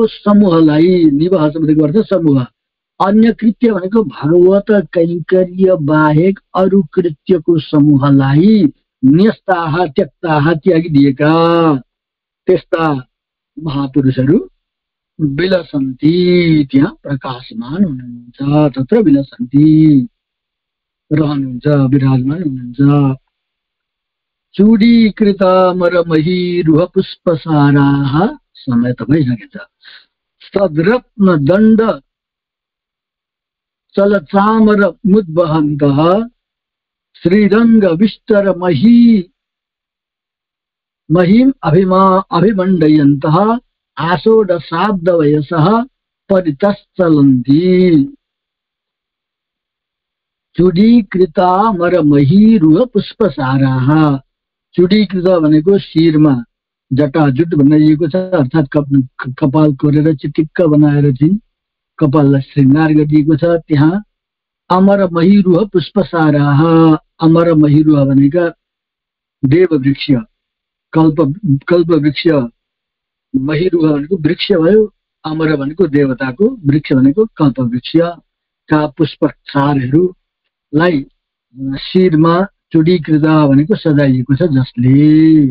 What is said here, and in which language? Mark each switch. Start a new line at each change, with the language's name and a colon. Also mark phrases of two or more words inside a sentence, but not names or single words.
Nepali: समूहलाई, निवह शब्दको अर्थ समूह, अन्य कृत्य भनेको भगवत कैंकर्य बाहेक अरू कृत्यको समूहलाई
Sanskrit: न्यस्ताः त्यक्ताः
Nepali: त्यागिदिएका त्यस्ता महापुरुषहरू विलसन्ति, त्यहाँ प्रकाशमान हुनुहुन्छ,
Sanskrit: तत्र विलसन्ति
Nepali: रहनुहुन्छ, विराजमान हुनुहुन्छ।
Sanskrit: चूडीकृत मरमहीरुह पुष्पसाराः,
Nepali: समय त भइसकेछ।
Sanskrit: सद्रत्न दण्ड चलचामर मुद्वहन्तः श्रीरंग विस्तर महीम अभिमण्डयन्तः आषोढशाब्द वयसः परितश्चलन्ति। चूडीकृता मरमहीरुह पुष्पसाराः।
Nepali: चूडीकृत भनेको शिरमा जटाजुट बनाइएको छ, अर्थात् कपाल कोरेर चिटिक्क बनाएर चाहिँ कपाललाई श्रृंगार गरिएको छ। त्यहाँ
Sanskrit: अमर महीरुह पुष्पसाराः, अमर महीरुह
Nepali: भनेका देव वृक्ष, कल्प वृक्ष, महीरुह भनेको वृक्ष भयो, अमर भनेको देवताको, वृक्ष भनेको कल्प वृक्ष का पुष्पसारहरूलाई शिरमा चूडीकृत भनेको सजाइएको छ जसले।